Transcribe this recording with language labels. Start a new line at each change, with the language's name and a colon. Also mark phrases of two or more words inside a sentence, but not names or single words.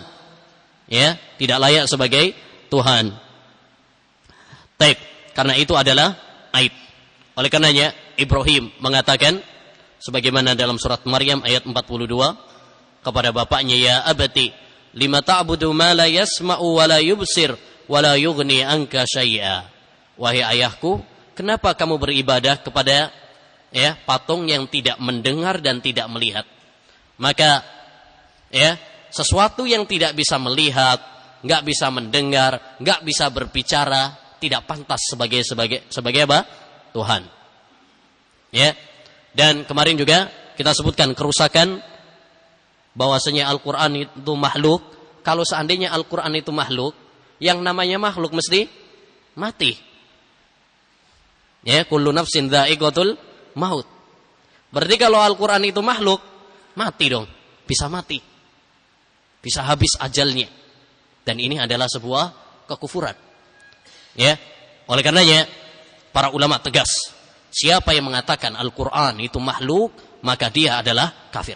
Indonesian: Ya, tidak layak sebagai Tuhan. Baik, karena itu adalah aib. Oleh karenanya Ibrahim mengatakan sebagaimana dalam surat Maryam ayat 42 kepada bapaknya,
Arabic: يَا أَبَتِ لِمَ تَعْبُدُ مَا لَا يَسْمَعُ وَلَا يُبْصِرُ وَلَا يُغْنِي عَنْكَ شَيْئًا.
Indonesian: Wahai ayahku, kenapa kamu beribadah kepada patung yang tidak mendengar dan tidak melihat? Maka sesuatu yang tidak bisa melihat, enggak bisa mendengar, enggak bisa berbicara, tidak pantas sebagai apa? Tuhan. Ya. Dan kemarin juga kita sebutkan kerusakan bahwasanya Al-Quran itu makhluk. Kalau seandainya Al-Quran itu makhluk, yang namanya makhluk mesti mati. Ya,
Arabic: كُلُّ نَفْسٍ ذَائِقَةُ الْمَوْتِ.
Indonesian: Berarti kalau Al-Quran itu makhluk, mati dong. Bisa mati. Bisa habis ajalnya. Dan ini adalah sebuah kekufuran. Ya. Oleh karenanya para ulama tegas, siapa yang mengatakan Al-Quran itu makhluk, maka dia adalah kafir.